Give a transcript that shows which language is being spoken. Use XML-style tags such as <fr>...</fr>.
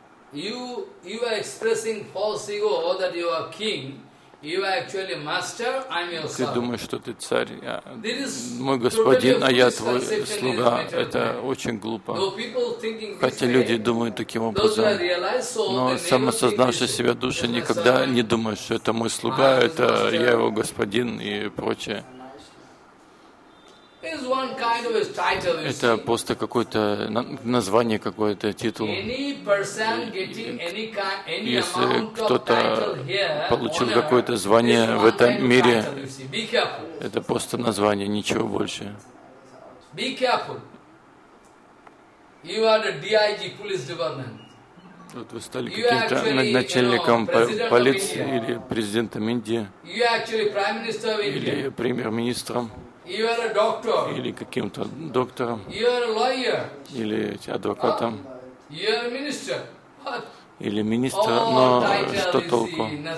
<en>You are expressing false ego that you are king. You are actually master, I'm your servant.</en> <ru>Ты думаешь, что ты царь, я мой господин, а я твой слуга. Это очень глупо. Хотя люди думают таким образом, но самосознавшие себя души никогда не думают, что это мой слуга, это я его господин и прочее. Это просто какое-то название, какой-то титул. Если кто-то получил какое-то звание в этом мире, это просто название, ничего больше.</ru> <en>Be careful. You are the DIG, police department.</en> <ru>Вот вы стали каким-то начальником полиции или президентом Индии, или премьер-министром, или каким-то доктором, или адвокатом, или министр, но что толку?</ru>